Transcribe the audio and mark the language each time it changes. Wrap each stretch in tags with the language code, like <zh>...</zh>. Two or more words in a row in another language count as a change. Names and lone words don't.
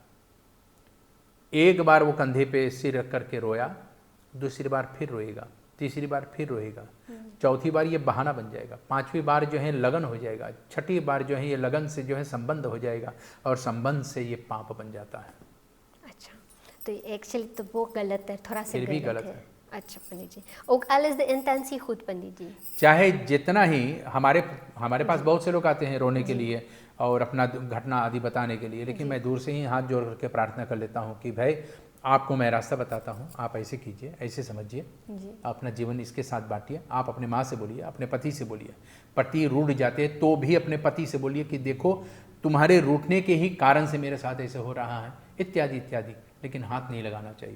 <hi>एक बार वो कंधे पे सिर रख करके रोया, दूसरी बार फिर रोएगा, तीसरी बार फिर रोएगा, चौथी बार ये बहाना बन जाएगा, पांचवी बार जो है लगन हो जाएगा, छठी बार जो है ये लगन से जो है संबंध हो जाएगा और संबंध से ये पाप बन जाता है। अच्छा, तो एक्चुअली तो वो गलत है, थोड़ा सा फिर भी गलत है। अच्छा पंडित जी,</hi> <nl>ook al is de intentie goed पंडित जी।</nl> <hi>चाहे जितना ही हमारे पास बहुत से लोग आते हैं रोने के लिए और अपना घटना आदि बताने के लिए, लेकिन मैं दूर से ही हाथ जोड़ करके प्रार्थना कर लेता हूँ कि भाई आपको मैं रास्ता बताता हूँ, आप ऐसे कीजिए, ऐसे समझिए, अपना जीवन इसके साथ बांटिए। आप अपने माँ से बोलिए, अपने पति से बोलिए। पति रूठ जाते तो भी अपने पति से बोलिए कि देखो तुम्हारे रूठने के ही कारण से मेरे साथ ऐसे हो रहा है, इत्यादि इत्यादि, लेकिन हाथ नहीं लगाना चाहिए।</hi>